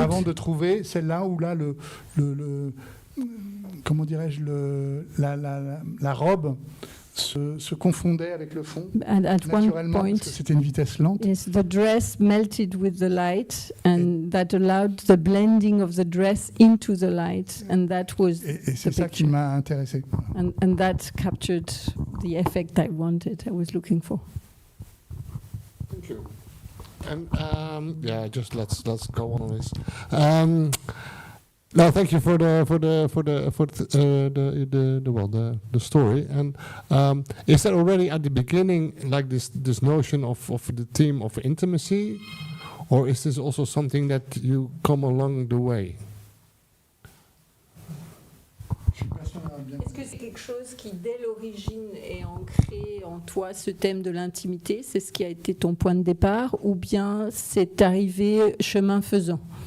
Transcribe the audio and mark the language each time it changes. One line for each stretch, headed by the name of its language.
French: Avant de trouver celle-là où là le comment dirais-je la robe se confondait avec le fond.
English: And at one point,
French: parce que c'était une vitesse lente.
English: Yes, the dress melted with the light, and that allowed the blending of the dress into the light, and that was
French: et c'est ça qui m'a intéressé.
English: And that captured the effect I wanted, I was looking for. Thank you. And yeah, just let's go on with this. No, thank you for the story. And is that already at the beginning like this notion of the theme of intimacy, or is this also something that you come along the way?
French: Est-ce que c'est quelque chose qui, dès l'origine, est ancré en toi, ce thème de l'intimité? C'est ce qui a été ton point de départ, ou bien c'est arrivé chemin faisant?